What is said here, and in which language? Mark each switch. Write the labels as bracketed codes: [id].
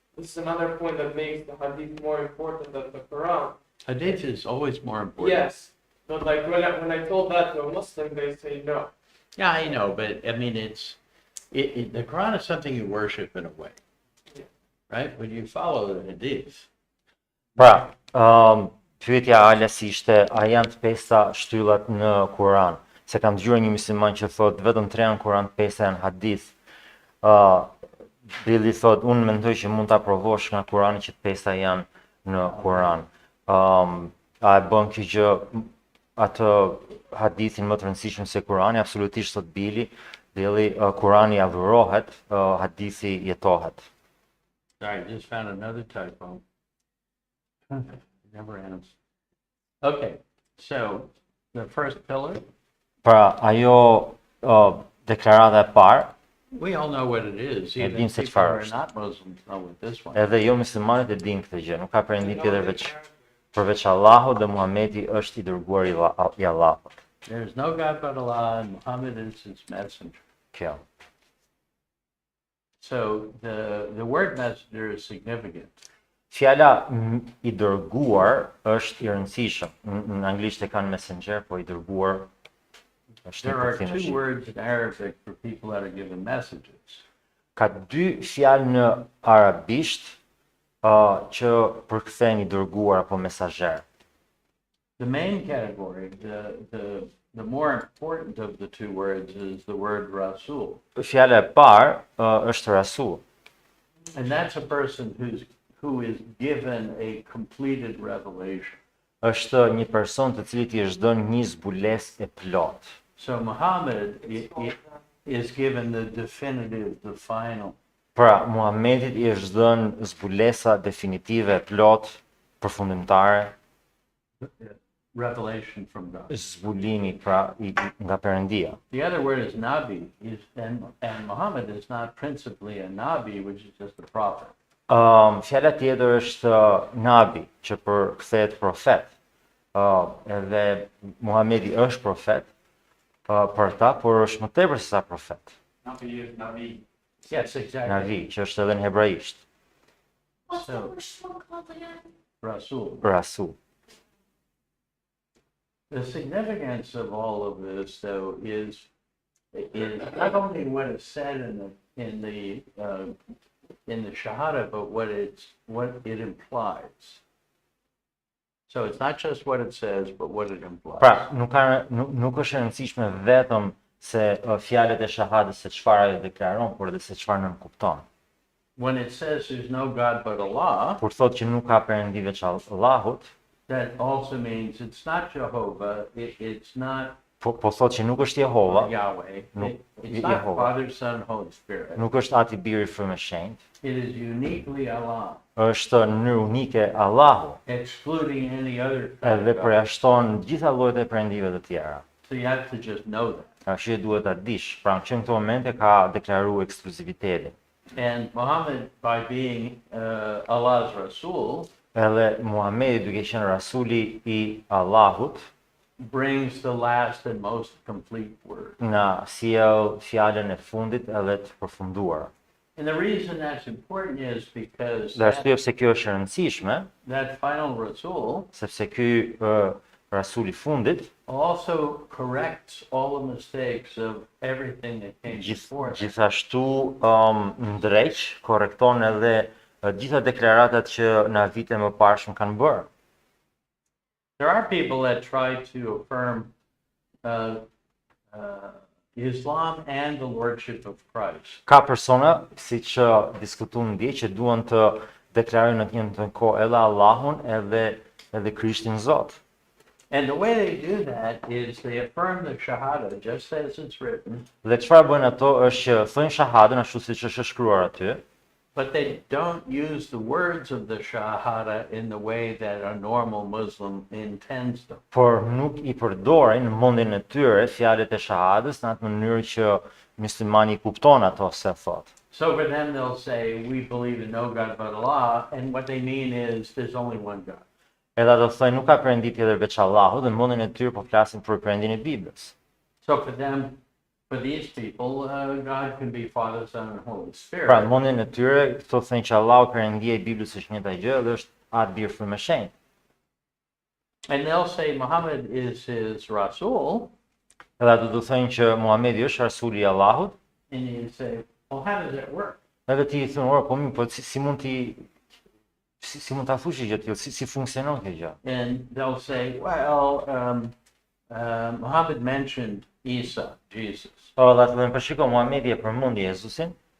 [en] this is another point that makes the hadith more important than the Quran. Hadith is always more important. Yes, but like when I told that to a Muslim, they say no. Yeah, I know, but I mean, the Quran is something you worship in a way, right? When you follow the Hadith. [sq] Pra, pyetja Ales ishte, a janë të pesta shtyllat në Kur'an? Se kam dëgjuar një musliman që thot vetëm 3 janë Kur'an, 5 janë hadith. Billi thot, unë mendoj që mund ta provosh nga Kur'ani që të 5 janë në Kur'an. A e bën kjo gjë atë hadithin më të rëndësishëm se Kur'ani? Absolutisht thot Billi, Kur'ani adhurohet, hadithi jetohet. [en] Sorry, just found another typo. Never ends. Okay, so the first pillar, [sq] Pra, ajo deklarata e parë, [en] we all know what it is. E Even [sq] dim se [en] people who [sq] çfarë [en] are [sq] është. [en] not Muslims know what this one. [sq] edhe jo muslimanët e dinë këtë gjë, nuk ka perëndim tjetër përveç Allahut dhe Muhamedi është i dërguar i Allahut. [en] There's no God but Allah, and Muhammad is his messenger. [sq] Kjo. [en] So the word messenger is significant. [sq] Fjala i dërguar është i rëndësishëm. Në anglisht e kanë messenger, po i dërguar është një [en] There are [sq] përkthim i shqip. [en] words in Arabic for people that are given messages. [sq] Ka 2 fjalë në arabisht që përkthejnë i dërguar apo mesazher. [en] The main category, the more important of the two words is the word Rasul. [sq] Fjala e parë është rasul. [en] And that's a person who is given a completed revelation. [sq] Është një person të cilit i është dhënë një zbulesë e plotë. [en] So Muhammad is given the definitive, the final. [sq] Pra, Muhamedit i është dhënë zbulesa definitive e plotë, përfundimtare, [en] Revelation from God. [sq] zbulimi pra nga Perëndia. [en] The other word is Nabi, and Muhammad is not principally a Nabi, which is just a prophet. [sq] Fjala tjetër është nabi, që përkthehet profet. Edhe Muhamedi është profet për ta, por është më tepër se sa profet. [en] Nabi is Nabi. Yes, exactly. [sq] Navi, që është edhe në hebraisht, [en] What's the So- first one called again? Rasul. [sq] rasul. [en] The significance of all of this, though, is not only what is said in the Shahada, but what it implies. So it's not just what it says, but what it implies. [sq] Pra, nuk është e rëndësishme vetëm se fjalët e shahadës se çfarë ajo deklaron, por edhe se çfarë nënkupton. [en] When it says there's no God but Allah, [sq] Kur thotë që nuk ka perëndi veç Allahut, [en] that also means it's not Jehovah, it's not [sq] po thotë që nuk është Jehova, [en] Yahweh, No, it's not Jehovah. Father, Son, Holy Spirit. [sq] nuk është Ati, Biri, Frymë e Shenjtë, [en] It is uniquely Allah, [sq] është në mënyrë unike Allahu, [en] excluding any other kind [sq] përjashton gjitha llojet e perëndive të tjera. [en] So you have to just know that. [sq] Kështu duhet ta dish. Pra, që në këto momente ka deklaruar ekskluzivitetin. [en] And Muhammad, by being Allah's Rasul, [sq] Edhe Muhamedi duke qenë rasuli i Allahut, [en] brings the last and most complete word. [sq] na sjell fjalën e fundit edhe të përfunduar. [en] And the reason that's important is because [sq] Dhe arsyeja pse kjo është e rëndësishme, [en] that final Rasul [sq] sepse ky rasuli i fundit [en] also corrects all the mistakes of everything that came before. [sq] gjithashtu ndreq, korrekton edhe gjitha deklaratat që na vite më parshëm kanë bërë. [en] There are people that try to affirm Islam and the lordship of Christ. [sq] Ka persona, siç diskutuam ndje, që duan të deklarojnë në të njëjtën kohë edhe Allahun edhe Krishtin Zot. [en] And the way they do that is they affirm the Shahada just as it's written, [sq] Dhe çfarë bëjnë ato është që thojnë shahadën ashtu siç është shkruar aty, [en] but they don't use the words of the Shahada in the way that a normal Muslim intends them. [sq] por nuk i përdorin në mendjen e tyre fjalët e shahadës në atë mënyrë që muslimani i kupton ato se thot. [en] So for them, they'll say, we believe in no God but Allah, and what they mean is there's only one God. [sq] Edhe ato thojnë nuk ka perëndi tjetër veç Allahut dhe në mendjen e tyre po flasin për perëndin e Biblës. [en] So for them, For these people, God can be Father, Son, and Holy Spirit. [sq] Pra mendjen e tyre, këto thënë që Allahu Perëndia e Biblës është njëta gjë dhe është Atë Birë Frymë e Shenjtë. [en] And they'll say Muhammad is his Rasul, [sq] Edhe ato do thënë që Muhamedi është rasuli i Allahut, [en] and you say, well, how does that work? [sq] edhe ti i thonë, po mi, po si mund si mund ta thush gjë tillë, si funksionon kjo gjë? [en] And they'll say, well, Muhammad mentioned Isa, Jesus. [sq] Po edhe atë më shiko, Muhamedi e përmendi Jezusin,